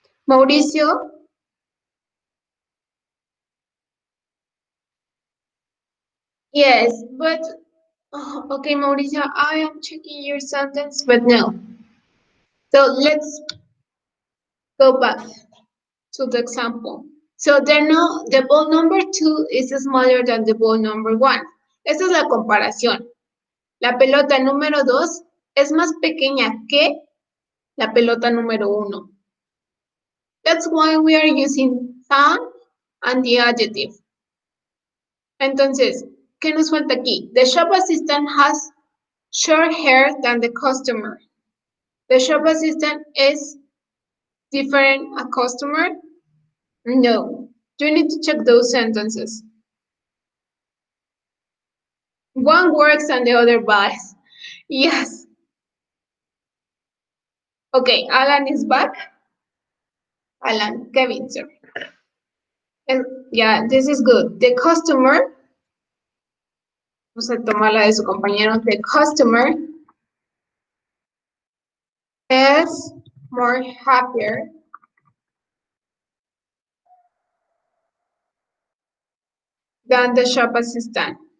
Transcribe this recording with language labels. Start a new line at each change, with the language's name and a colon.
English: Mauricio, yes, but okay, Mauricio, I am checking your sentence, but no. So let's go back to the example. So the ball number 2 is smaller than the ball number 1.
Spanish: Esa es la comparación. La pelota número 2 es más pequeña que la pelota número 1.
English: That's why we are using than and the adjective.
Spanish: Entonces, ¿qué nos falta aquí?
English: The shop assistant has short hair than the customer. The shop assistant is different a customer? No. You need to check those sentences. One works and the other buys. Yes. Okay, Alan is back. Alan, Kevin, sorry. Yeah, this is good. The customer,
Spanish: vamos a tomar la de su compañero.
English: The customer is more happier than the shop assistant.